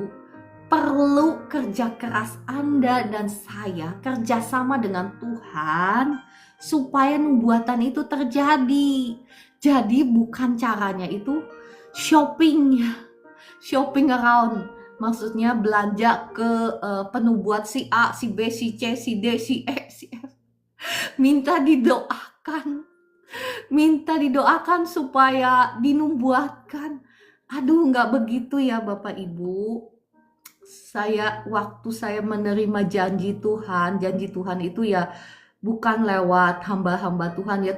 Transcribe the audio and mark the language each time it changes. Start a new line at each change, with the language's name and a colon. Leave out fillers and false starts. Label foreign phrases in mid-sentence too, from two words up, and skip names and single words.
Indonesian: Perlu kerja keras Anda dan saya, kerjasama dengan Tuhan supaya nubuatan itu terjadi. Jadi bukan caranya itu
English: shopping around.
Indonesian: Maksudnya belanja ke penubuat si A, si B, si C, si D, si E, si F. Minta didoakan supaya dinubuatkan. Aduh, nggak begitu ya Bapak Ibu. Waktu saya menerima janji Tuhan itu ya bukan lewat hamba-hamba Tuhan ya.